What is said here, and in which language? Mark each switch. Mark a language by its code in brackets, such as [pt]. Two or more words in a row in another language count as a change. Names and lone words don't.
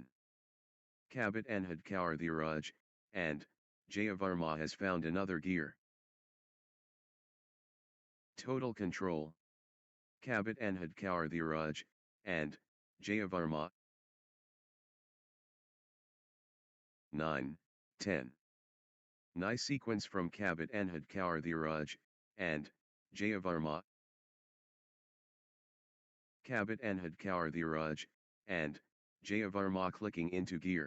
[en] Kabit Enhad Kaur Dhiraj, and, Jayavarma has found another gear. Total control. Kabit Enhad Kaur Dhiraj, and, Jayavarma. 9, 10. Nice sequence from Kabit Enhad Kaur Dhiraj, and, Jayavarma. Kabit Enhad Kaur Dhiraj, and, Jayavarma clicking into gear.